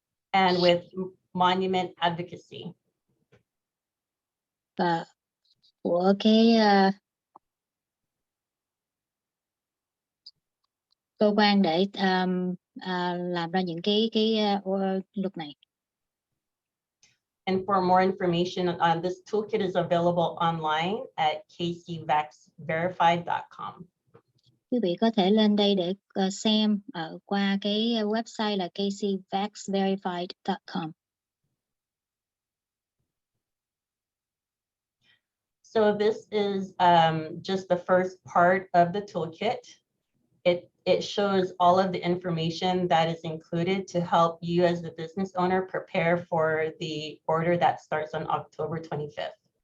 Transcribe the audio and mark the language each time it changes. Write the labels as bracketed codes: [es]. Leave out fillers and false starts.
[en] And with Monument Advocacy. [vi] Và của cái cơ quan để làm ra những cái luật này. [en] And for more information on this toolkit is available online at kcvaxverified.com. [vi] Quý vị có thể lên đây để xem qua cái website là kcvaxverified.com. [en] So this is just the first part of the toolkit. It shows all of the information that is included to help you as the business owner prepare for the order that starts on October 25th.